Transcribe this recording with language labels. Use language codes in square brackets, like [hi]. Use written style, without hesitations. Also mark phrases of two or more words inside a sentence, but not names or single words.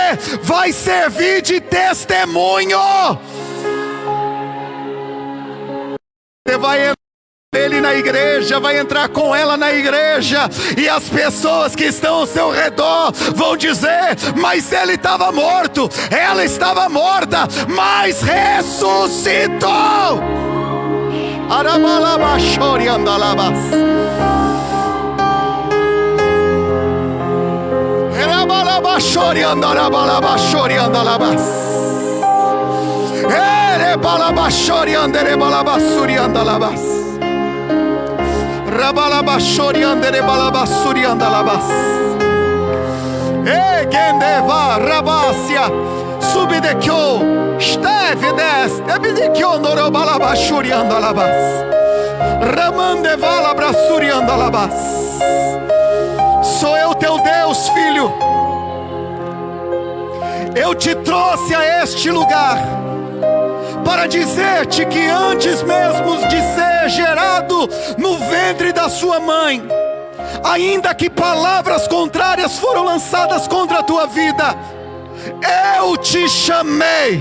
[pt] Vai servir de testemunho. Você vai entrar ele na igreja, vai entrar com ela na igreja, e as pessoas que estão ao seu redor vão dizer: mas ele estava morto, ela estava morta, mas ressuscitou. Arabalabashori andalabas. Erabalabashori andalabalabashori andalabas. Erebalabashori anderebalabasuri andalabas. Rabalabashori anderebalabasuri andalabas. Egendeva rabasia subidekyo. Esteve deste, ebidikyo norobalabashuri andalabas. Ramandevala brasuri andalabas. Sou eu teu Deus, filho. Eu te trouxe a este lugar para dizer-te que antes mesmo de ser gerado no ventre da sua mãe, ainda que palavras contrárias foram lançadas contra a tua vida, eu te chamei.